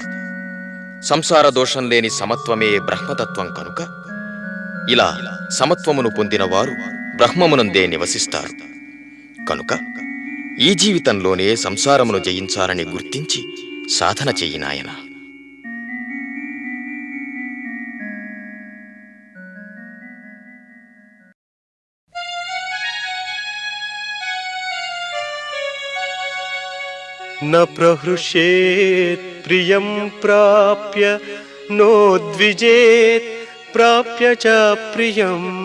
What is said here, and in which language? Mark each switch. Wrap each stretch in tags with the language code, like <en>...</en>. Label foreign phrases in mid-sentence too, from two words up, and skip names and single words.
<te>సంసార దోషం లేని సమత్వమే బ్రహ్మతత్వం కనుక ఇలా సమత్వమును పొందిన వారు బ్రహ్మమునందే నివసిస్తారు. కనుక ఈ జీవితంలోనే సంసారమును జయించాలని గుర్తించి సాధన చెయ్యి నాయనా.</te> <sa>न प्रहृष्येत् प्रियं प्राप्य नोद्विजेत् प्राप्य च प्रियम्</sa>